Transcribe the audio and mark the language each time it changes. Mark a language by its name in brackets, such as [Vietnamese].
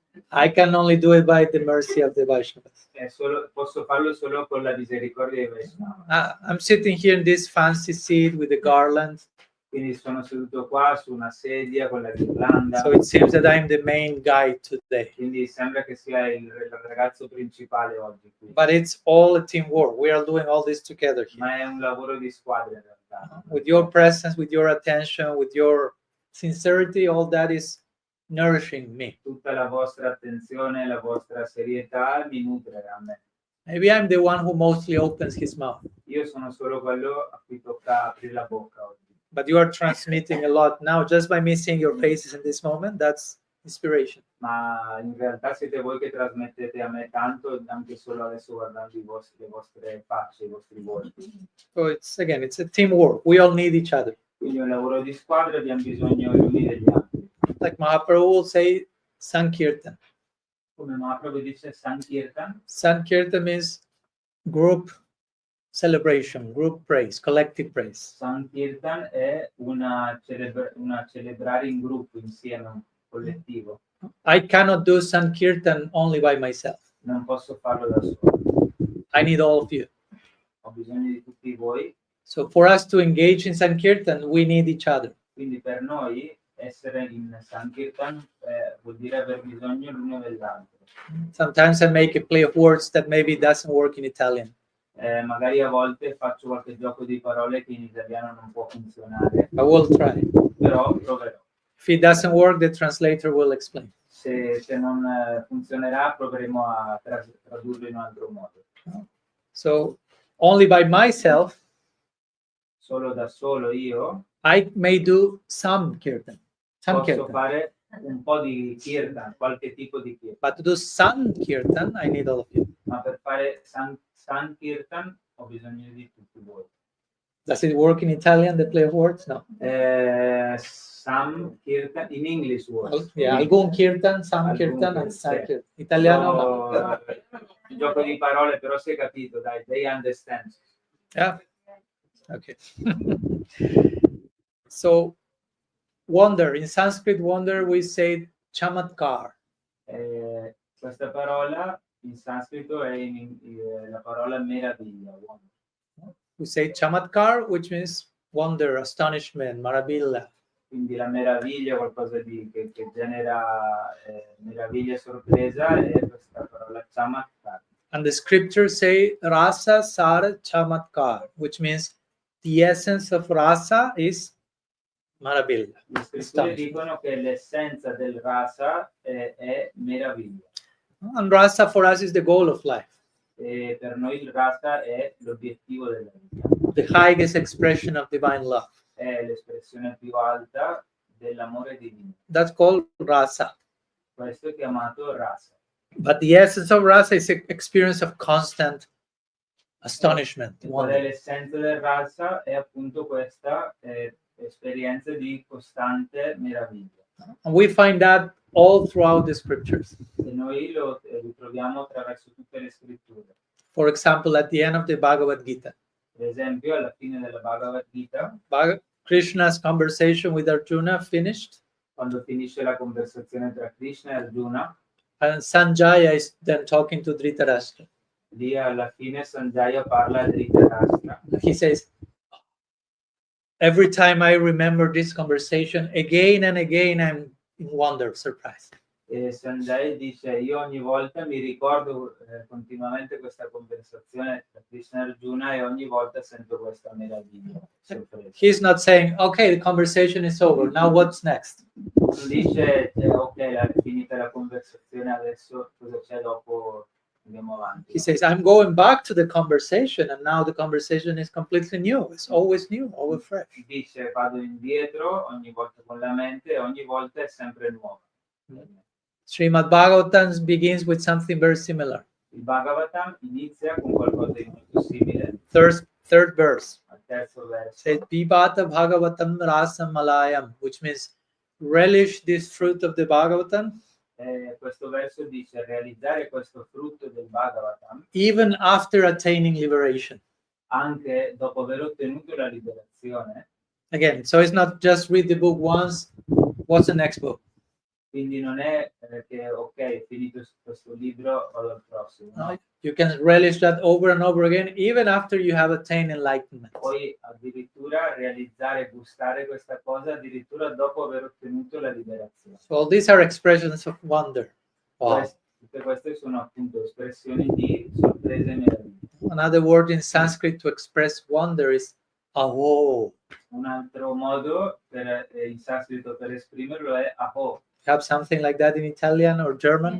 [English] I can only do it by the mercy of the Vaishnavas. [Italian] Posso farlo solo con la misericordia di Vaishnava. [English] I'm sitting here in this fancy seat with the garland. [Italian] Quindi sono seduto qua su una sedia con la ghirlanda. [English] So it seems that I'm the main guy today. [Italian] Quindi sembra che sia il ragazzo principale oggi qui. [English] But it's all a teamwork. We are doing all this together here. [Italian] Ma è un lavoro di squadra in realtà. [English] With your presence, with your attention, with your sincerity, all that is nourishing me. [Italian] Tutta la vostra attenzione, la vostra serietà mi nutre a me. [English] Maybe I'm the one who mostly opens his mouth, [Italian] Io sono solo quello a cui tocca aprire la bocca oggi. [English] but you are transmitting a lot now just by me seeing your faces in this moment. That's inspiration. [Italian] Ma in realtà siete voi che trasmettete a me tanto, anche solo adesso guardando le vostre facce, i vostri volti. [English] So it's a teamwork. We all need each other. [Italian] Quindi è un lavoro di squadra, abbiamo bisogno gli uni degli altri. [English] Like Mahaprabhu will say, sankirtan. [Italian] Come Mahaprabhu dice, sankirtan. [English] Sankirtan means group celebration, group praise, collective praise. [Italian] Sankirtan è una celebrare in gruppo, insieme, un collettivo. [English] I cannot do Sankirtan only by myself. [Italian] Non posso farlo da solo. [English] I need all of you. [Italian] Ho bisogno di tutti voi. [English] So for us to engage in Sankirtan, we need each other. [Italian] Quindi per noi essere in Sankirtan vuol dire aver bisogno l'uno dell'altro. [English] Sometimes I make a play of words that maybe doesn't work in Italian. [Italian] Magari a volte faccio qualche gioco di parole che in italiano non può funzionare, [English] I will try. [Italian] però proverò. [English] If it doesn't work, the translator will explain. [Italian] Se non funzionerà, proveremo a tradurlo in un altro modo. [English] So only by myself, [Italian] Solo da solo io [English] I may do some kirtan. Some [Italian] posso [English] kirtan. [Italian] fare un po' di kirtan, qualche tipo di kirtan. [English] But to do sankirtan, I need all of you. [Italian] Ma per fare sankirtan ho bisogno di tutti voi. [English] Does it work in Italian, the play of words? No. Sankirtan in English words. Yeah, algun kirtan, sankirtan, and sankirtan. [Italian] Italiano, no. Un gioco di parole, però si è capito, dai, [English] they understand. Yeah. Okay. So, wonder, in Sanskrit, wonder, we say chamatkar. [Italian] Questa parola in sanscrito è la parola meraviglia. [English] Wonder. We say chamatkar, which means wonder, astonishment, maravilla. [Italian] Quindi la meraviglia è qualcosa che genera meraviglia e sorpresa, è questa parola chamatkar. [English] And the scriptures say rasa sar chamatkar, which means the essence of rasa is maravilla. [Italian] Le scritture [English] Astonishment. [Italian] dicono che l'essenza del rasa è meraviglia. [English] And rasa for us is the goal of life, [Italian] E per noi il rasa è l'obiettivo della vita, [English] the highest expression of divine love. [Italian] è l'espressione più alta dell'amore divino. [English] That's called rasa. [Italian] Questo è chiamato rasa. [English] But the essence of rasa is an experience of constant astonishment. [Italian] E qual è [English] wonder. [Italian] l'essenza del rasa? È appunto questa esperienza di costante meraviglia. [English] And we find that all throughout the scriptures. [Italian] E noi lo ritroviamo attraverso tutte le scritture. [English] For example, at the end of the Bhagavad Gita, [Italian] Per esempio, alla fine della Bhagavad Gita, [English] Krishna's conversation with Arjuna finished, [Italian] quando finisce la conversazione tra Krishna e Arjuna, [English] and Sanjaya is then talking to Dhritarashtra. [Italian] lì alla fine Sanjaya parla a Dhritarashtra. [English] He says, every time I remember this conversation, again and again, I'm in wonder, surprise. [Italian] E Sanjaya dice: io ogni volta mi ricordo continuamente questa conversazione tra Krishna e Arjuna e ogni volta sento questa meraviglia, sorpresa. [English] He's not saying, okay, the conversation is over, now what's next? [Italian] Non dice ok, è finita la conversazione, adesso cosa c'è dopo, andiamo avanti. [English] He says, I'm going back to the conversation, and now the conversation is completely new. It's always new, always fresh. [Italian] Dice: vado indietro ogni volta con la mente e ogni volta è sempre nuova. [English] Srimad Bhagavatam begins with something very similar. [Italian] Il Bhagavatam inizia con qualcosa di molto simile. [English] Third verse. [Italian] Al terzo verso [English] Says, Pibata Bhagavatam Rasam Malayam, which means relish this fruit of the Bhagavatam, [Italian] questo verso dice: realizzare questo frutto del Bhagavatam [English] even after attaining liberation. [Italian] anche dopo aver ottenuto la liberazione. [English] Again, so it's not just read the book once, what's the next book? [Italian] Quindi non è che ok, finito questo libro, vado al prossimo. [English] No, you can relish that over and over again, even after you have attained enlightenment. [Italian] Poi addirittura realizzare, gustare questa cosa addirittura dopo aver ottenuto la liberazione. [English] So all these are expressions of wonder. Wow. [Italian] Tutte queste sono appunto espressioni di sorpresa e meraviglia. [English] Another word in Sanskrit to express wonder is aho. [Italian] Un altro modo in sanscrito per esprimerlo è aho. [English] You have something like that in Italian or German?